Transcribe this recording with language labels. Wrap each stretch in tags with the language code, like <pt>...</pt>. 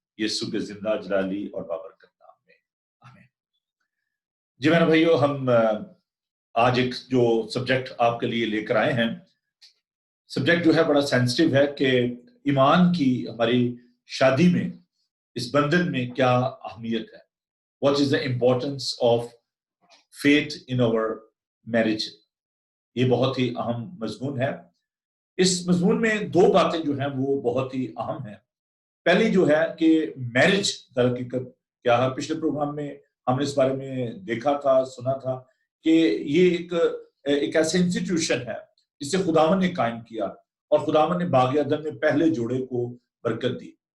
<ur>یسوع کے زندہ جلالی اور بابرکت نام میں آمین. جی میرے بھائیو، ہم آج ایک جو سبجیکٹ آپ کے لیے لے کر آئے ہیں، سبجیکٹ جو ہے بڑا سینسٹیو ہے کہ ایمان کی ہماری شادی میں، اس بندھن میں کیا اہمیت ہے.</ur> <en>What is the importance of faith in our marriage.</en> <ur>یہ بہت ہی اہم مضمون ہے. اس مضمون میں دو باتیں جو ہیں وہ بہت ہی اہم ہیں. پہلی جو ہے کہ میرج در حقیقت کیا ہے. پچھلے پروگرام میں ہم نے اس بارے میں دیکھا تھا، سنا تھا کہ یہ ایک ایسا انسٹیٹیوشن ہے جسے خداوند نے قائم کیا اور خداوند نے باغ عدن میں پہلے جوڑے کو برکت دی.</ur>